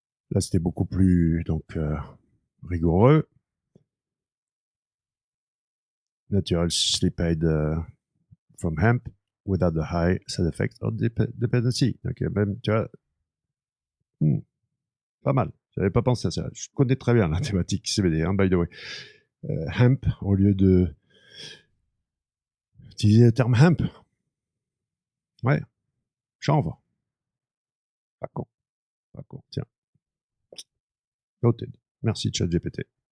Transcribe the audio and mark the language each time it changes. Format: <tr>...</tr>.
<fr>Là, c'était beaucoup plus donc rigoureux.</fr> <en>Natural sleep aid from hemp without the high side effects or dependency.</en> <fr>Donc, même, tu vois, pas mal. J'avais pas pensé à ça. Je connais très bien la thématique CBD, hein,</fr> <en>by the way.</en> <fr>Hemp, au lieu de utiliser le terme hemp. Ouais, chanvre. Pas con. Pas con. Tiens. Noted. Merci, ChatGPT.</fr>